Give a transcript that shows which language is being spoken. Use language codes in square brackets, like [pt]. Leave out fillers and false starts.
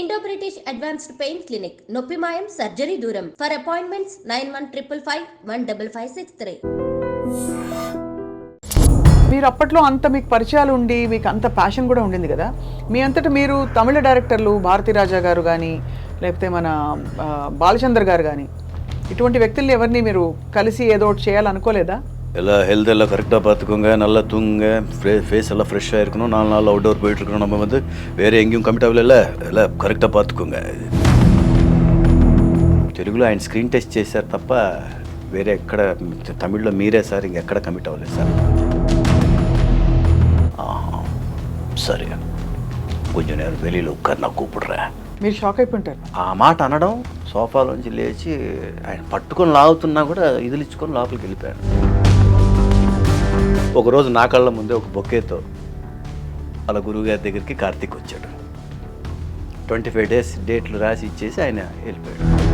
[te] Indo British advanced pain clinic నొప్పి మాయం surgery దూరం ఫర్ అపాయింట్మెంట్స్ 9155515563. మీరు అప్పట్లో అంత మీకు పరిచయాలు ఉండి మీకు అంత ప్యాషన్ కూడా ఉండింది కదా, మీ అంతటా మీరు తమిళ డైరెక్టర్లు భారతీ రాజా గారు కానీ లేకపోతే మన బాలచంద్ర గారు కానీ ఇటువంటి వ్యక్తుల్ని ఎవరిని మీరు కలిసి ఏదో ఒకటి చేయాలనుకోలేదా? [ta] எல்லாம் ஹெல்த் எல்லாம் கரெக்டாக பார்த்துக்கோங்க, நல்லா தூங்குங்க, ஃபேஸ் எல்லாம் ஃப்ரெஷ்ஷாக இருக்கணும், 4 நாள் அவுட்டோர் போயிட்டுருக்கணும், நம்ம வந்து வேறு எங்கேயும் கமிட் ஆகல, எல்லாம் கரெக்டாக பார்த்துக்கோங்க. [te] తెలుగులో ఆయన స్క్రీన్ టెస్ట్ చేశారు తప్ప వేరే ఎక్కడ తమిళ్లో మీరే సార్ ఇంకెక్కడ కమిట్ అవ్వలేదు సార్. సరే కొంచెం నేను [ta] வெளியில் உட்கார் நான் கூப்பிடுறேன். [te] మీరు షాక్ అయిపోయింటారు. ఆ మాట అనడం, సోఫాలోంచి లేచి ఆయన పట్టుకొని లాగుతున్నా కూడా ఇదిలిచ్చుకొని లోపలికి వెళ్ళిపోయాడు. ఒకరోజు నా కళ్ళ ముందే ఒక బొకేతో వాళ్ళ గురువుగారి దగ్గరికి కార్తీక్ వచ్చాడు. 25 డేస్ డేట్లు రాసి ఇచ్చేసి ఆయన వెళ్ళిపోయాడు.